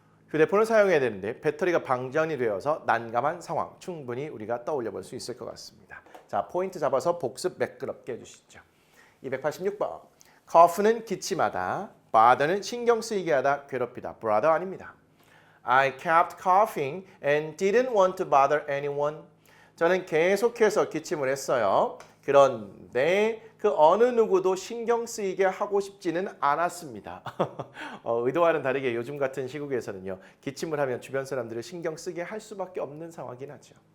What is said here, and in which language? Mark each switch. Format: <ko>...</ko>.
<ko>휴대폰을 사용해야 되는데 배터리가 방전이 되어서 난감한 상황. 충분히 우리가 떠올려 볼 수 있을 것 같습니다. 자, 포인트 잡아서 복습 매끄럽게 해주시죠. 286번. cough는 기침하다. bother는 신경 쓰이게 하다, 괴롭히다. brother 아닙니다.</ko> <en>I kept coughing and didn't want to bother anyone.</en> <ko>저는 계속해서 기침을 했어요. 그런데 그 어느 누구도 신경 쓰이게 하고 싶지는 않았습니다. 의도와는 다르게 요즘 같은 시국에서는요. 기침을 하면 주변 사람들을 신경 쓰게 할 수밖에 없는 상황이긴 하죠.</ko>